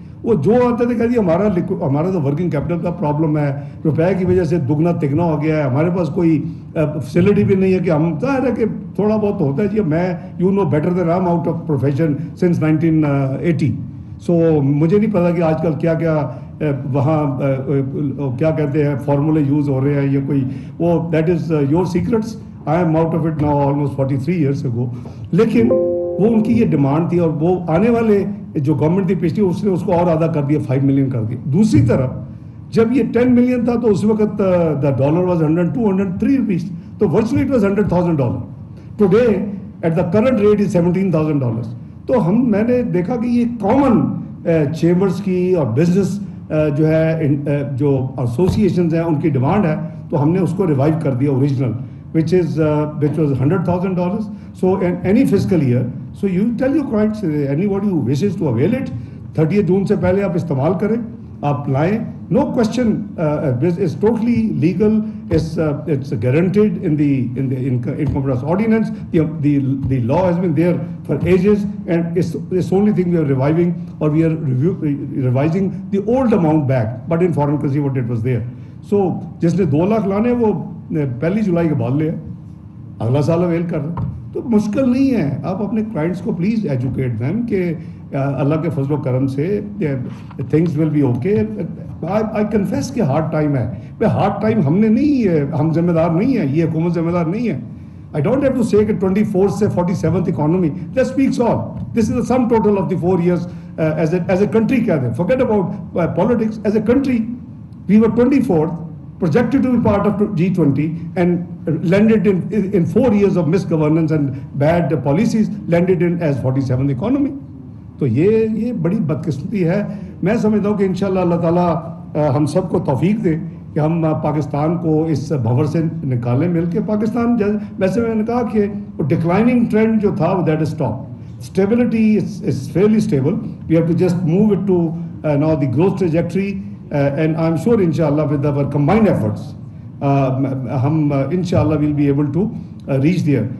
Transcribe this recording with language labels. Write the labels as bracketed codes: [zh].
[ur] وہ جو آتے تھے کہ جی ہمارا تو ورکنگ کیپٹل کا پرابلم ہے, روپے کی وجہ سے دگنا تگنا ہو گیا ہے, ہمارے پاس کوئی فیسلٹی بھی نہیں ہے کہ ہم, ظاہر ہے کہ تھوڑا بہت ہوتا ہے جی, میں [en] You know better than I am out of profession since 1980. [ur] سو مجھے نہیں پتا کہ آج کل کیا کیا وہاں کیا کہتے ہیں فارمولے یوز ہو رہے ہیں, یہ کوئی وہ [en] That is your secrets. I am out of it now almost 43 years ago. [ur] لیکن وہ ان کی یہ ڈیمانڈ تھی, اور وہ آنے والے جو گورنمنٹ تھی پچھلی اس نے اس کو اور آدھا کر دیا, 5 ملین کر دیا. دوسری طرف جب یہ 10 ملین تھا تو اس وقت [en] the dollar was 102-103 rupees, [ur] تو [en] virtually it was $100,000. Today at the current rate is $17,000. [ur] تو میں نے دیکھا کہ یہ کامن چیمبرز کی اور بزنس جو ہے جو ایسوسیشنز ہیں ان کی ڈیمانڈ ہے, تو ہم نے اس کو ریوائیو کر دیا original, [en] which was $100,000. So in any fiscal year, so you tell your clients, anybody who wishes to avail it, 30th June [ur] سے پہلے آپ استعمال کریں, آپ لائیں, [en] no question. It's totally legal. It's guaranteed in the Income Tax Ordinance. The law has been there for ages, and it's only thing we are reviving, or we are revising the old amount back, but in foreign currency what it was there. [ur] So جس نے 2 لاکھ لانے وہ 1 جولائی کے بعد لے, اگلا سال oil کر رہے. تو مشکل نہیں ہے, آپ اپنے کلائنٹس کو [en] please educate them [ur] کہ اللہ کے فضل و کرم سے [en] Things will be okay. I confess [ur] کہ ہارڈ ٹائم ہے, ہارڈ ٹائم ہم نے نہیں ہے, ہم ذمہ دار نہیں ہے, یہ حکومت ذمہ دار نہیں ہے. [en] I don't have to say کہ 24th سے 47th economy, that speaks all. This is the sum total of the 4 years as a country. [ur] کہتے ہیں, [en] forget about politics. As a country we were 24th, projected to be part of G20, and landed in 4 years of misgovernance and bad policies, landed in as 47th economy. [ur] تو یہ بڑی بدقسمتی ہے. میں سمجھتا ہوں کہ انشاءاللہ اللہ تعالیٰ ہم سب کو توفیق دے کہ ہم پاکستان کو اس بھنور سے نکالیں مل کے. پاکستان ویسے میں نے کہا کہ ڈکلائننگ ٹرینڈ جو تھا [en] That is stop. Stability is fairly stable. We have to just move it to now the growth trajectory and I am sure انشاءاللہ with our combined efforts ہم انشاءاللہ will be able to reach there.